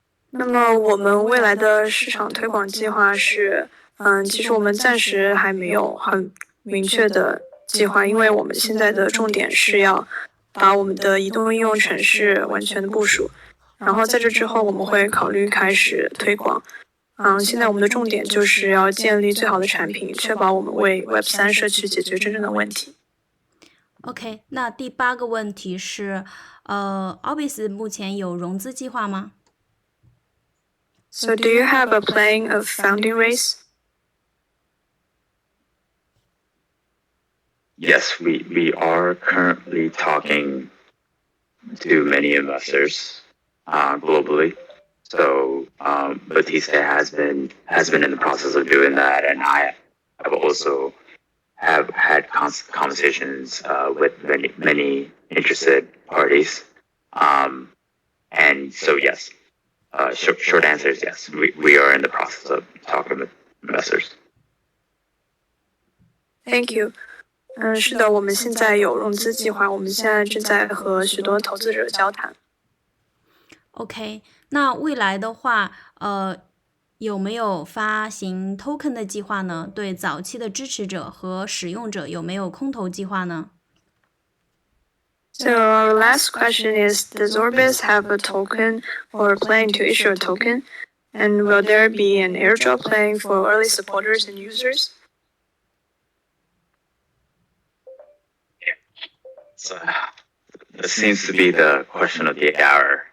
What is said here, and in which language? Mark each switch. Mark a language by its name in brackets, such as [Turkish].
[Chinese] 那么我们未来的市场推广计划是，其实我们暂时还没有很明确的计划，因为我们现在的重点是要把我们的移动应用程式完全的部署，然后在这之后我们会考虑开始推广。现在我们的重点就是要建立最好的产品，确保我们为 Web3 社区解决真正的问题。 OK， 那第8个问题是，Orbis 目前有融资计划吗？ [English] So do you have a plan of funding raise? Yes, we are currently talking to many investors globally. So Batista has been in the process of doing that, and I have also have had conversations with many interested parties. And so yes, short answer is yes. We are in the process of talking with investors. Thank you. [Chinese] 是的，我们现在有融资计划，我们现在正在和许多投资者交谈。 OK， 那未来的话，有没有发行 token 的计划呢？对早期的支持者和使用者有没有空投计划呢？ [English] So our last question is, does Orbis have a token or plan to issue a token? And will there be an airdrop plan for early supporters and users? So this seems to be the question of the hour.